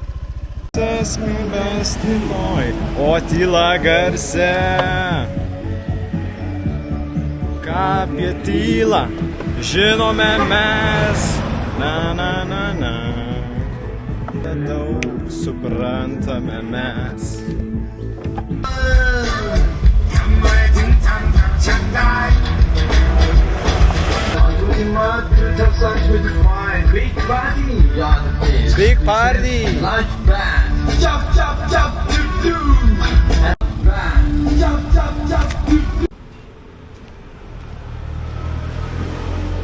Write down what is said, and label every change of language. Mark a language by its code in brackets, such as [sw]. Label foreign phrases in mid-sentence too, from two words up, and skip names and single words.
[lt] O tyla garse. Ką apie tylą žinome mes. Na. Daug suprantame mes. [en] Big party! Lunch band! Chop, chop, chop, doo doo! Band! Chop, chop, chop, doo doo!